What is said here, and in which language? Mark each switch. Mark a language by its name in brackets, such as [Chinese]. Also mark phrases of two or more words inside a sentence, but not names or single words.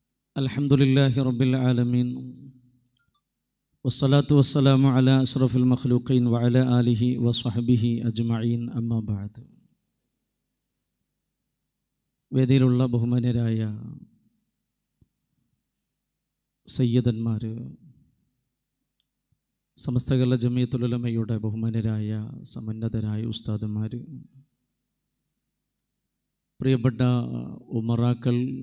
[Arabic] الحمد لله رب العالمين والصلاة والسلام على أشرف المخلوقين وعلى آله وصحبه أجمعين أما بعد. [Malayalam] വേദിയിലുള്ള ബഹുമാന്യരായ സയ്യിദന്മാർ, സമസ്ത കേരള ജമിയത്തുൽ ഉലമയുടെ ബഹുമാന്യരായ സമുന്നതരായ ഉസ്താദന്മാർ, പ്രിയപ്പെട്ട ഉമറാക്കൾ,